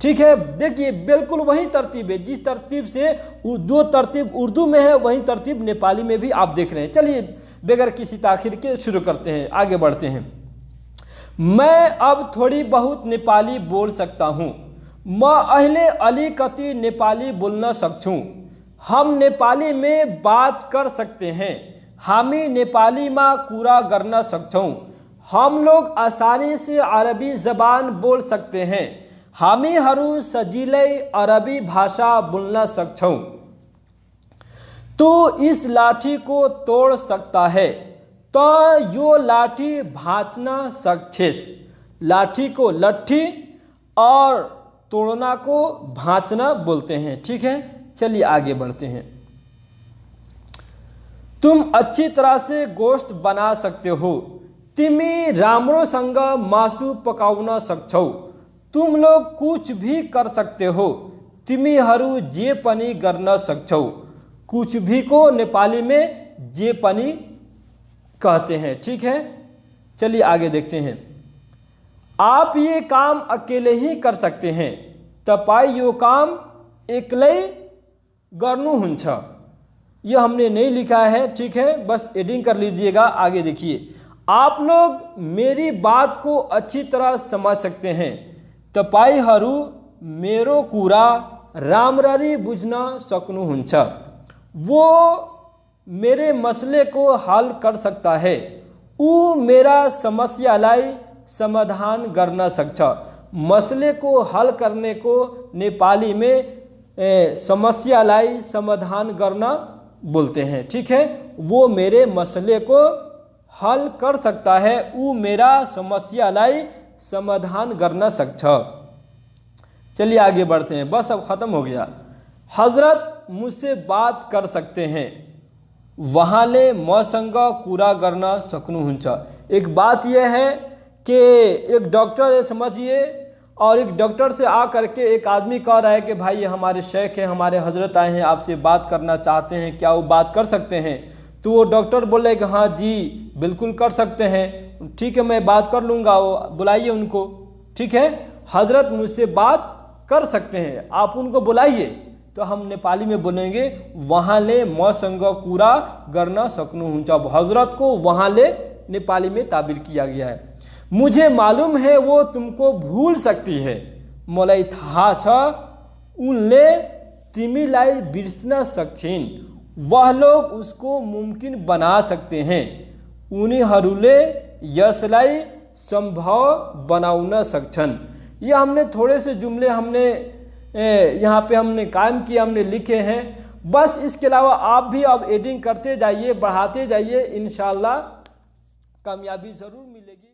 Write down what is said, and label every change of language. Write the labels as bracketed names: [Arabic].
[Hindi] ठीक है, देखिए बिल्कुल वही तरतीब है जिस तरतीब से जो तरतीब उर्दू में है वही तरतीब नेपाली में भी आप देख रहे हैं। चलिए बगैर किसी ताखिर के शुरू करते हैं, आगे बढ़ते हैं। मैं अब थोड़ी बहुत नेपाली बोल सकता हूँ। [Nepali] म अहिले अलिकति नेपाली बोल्न सक्छौँ। [Hindi] हम नेपाली में बात कर सकते हैं। [Nepali] हामी नेपालीमा कुरा गर्न सक्छौँ। [Hindi] हम लोग आसानी से अरबी जबान बोल सकते हैं। [Nepali] हामीहरू सजिलै अरबी भाषा बोल्न सक्छौँ। [Hindi] तो इस लाठी को तोड़ सकता है तो [Nepali] यो लाठी भाँच्न सक्छेस। [Hindi] लाठी को लट्ठी और तोड़ना को भाँचना बोलते हैं। ठीक है, चलिए आगे बढ़ते हैं। तुम अच्छी तरह से गोश्त बना सकते हो। [Nepali] तिमी राम्रोसँग मासु पकाउन सक्छौ। [Hindi] तुम लोग कुछ भी कर सकते हो। [Nepali] तिमीहरू जे पनि गर्न सक्छौ। [Hindi] कुछ भी को नेपाली में जे पनि कहते हैं। ठीक है, चलिए आगे देखते हैं। आप ये काम अकेले ही कर सकते हैं। [Nepali] तपाई यो काम एक्लै गर्नुहुन्छ। [Hindi] यह हमने नहीं लिखा है, ठीक है, बस एडिंग कर लीजिएगा। आगे देखिए, आप लोग मेरी बात को अच्छी तरह समझ सकते हैं। [Nepali] तपाईहरू मेरो कुरा राम्ररी बुझ्न सक्नुहुन्छ। [Hindi] वो मेरे मसले को हल कर सकता है। [Nepali] ऊ मेरा समस्यालाई समाधान गर्न सक्छ। [Hindi] मसले को हल करने को नेपाली में [Nepali] समस्यालाई समाधान गर्न [Hindi] बोलते हैं। ठीक है, वो मेरे मसले को हल कर सकता है। [Nepali] ऊ मेरा समस्यालाई समाधान गर्न सक्छ। [Hindi] चलिए आगे बढ़ते हैं, बस अब ख़त्म हो गया। हजरत मुझसे बात कर सकते हैं। [Nepali] वहाँले मसँग कुरा गर्न सक्नुहुन्छ। [Hindi] एक बात यह है कि एक डॉक्टर है, समझिए, और एक डॉक्टर से आ करके एक आदमी कह रहा है कि भाई ये हमारे शेख हैं, हमारे हजरत आए हैं, आपसे बात करना चाहते हैं, क्या वो बात कर सकते हैं? तो वो डॉक्टर बोले कि हाँ जी बिल्कुल कर सकते हैं। ठीक है, मैं बात कर लूँगा, वो बुलाइए उनको। ठीक है, हजरत मुझसे बात कर सकते हैं, आप उनको बुलाइए। तो हम नेपाली में बोलेंगे [Nepali] वहाँले मसँग कुरा गर्न सक्नुहुन्छ। [Hindi] हजरत को वहाँले नेपाली में ताबिर किया गया है। मुझे मालूम है वो तुमको भूल सकती है। [Nepali] मलाई थाहा छ उनले तिमीलाई बिर्सन सक्छिन्। [Hindi] वह लोग उसको मुमकिन बना सकते हैं। [Nepali] उनीहरूले यसलाई संभव बनाउन सक्छन्। [Hindi] ये हमने थोड़े से जुमले हमने यहाँ पे हमने कायम किए, हमने लिखे हैं। बस इसके अलावा आप भी अब एडिंग करते जाइए, बढ़ाते जाइए, इंशाल्लाह कामयाबी ज़रूर मिलेगी।